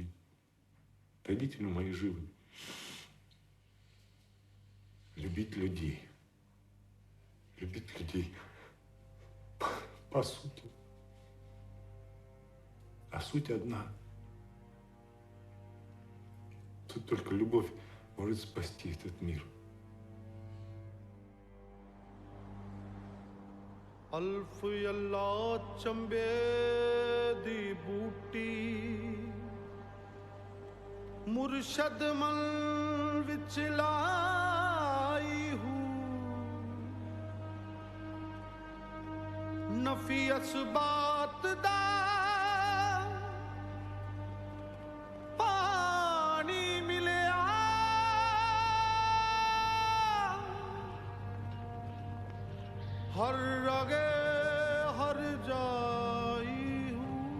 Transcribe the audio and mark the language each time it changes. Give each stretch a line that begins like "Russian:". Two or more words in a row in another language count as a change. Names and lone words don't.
Russian: Родители мои живы. Любить людей. Любить людей по сути. А суть одна. Тут только любовь может спасти этот мир.
Punjabi: ਅਲਫ਼ ਅੱਲਾਹ ਚੰਬੇ ਦੀ ਬੂਟੀ ਮੁਰਸ਼ਦ ਮਨ ਵਿਚ ਲਾਈ ਹੂੰ ਨਫ਼ੀ ਅਸਬਾਤ ਦਾ ਪਾਣੀ ਮਿਲਿਆ ਹਰ ਰਗੇ ਹਰ ਜਾਈ ਹੂੰ